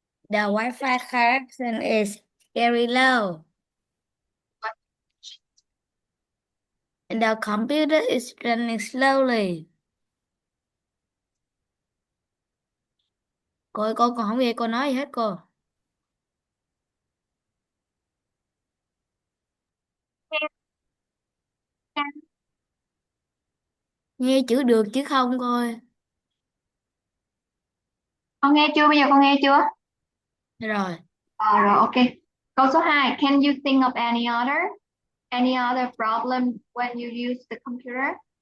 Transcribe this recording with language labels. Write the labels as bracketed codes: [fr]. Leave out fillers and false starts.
[en] The Wi-Fi connection is very low. And the computer is running slowly. [vi] Cô còn không nghe cô nói gì hết cô. Nghe chữ được chứ không cô ơi. con nghe chưa? Bây giờ con nghe chưa? Rồi. Rồi, ok. Câu số 2. [en] Can you think of any other problem when you use the computer?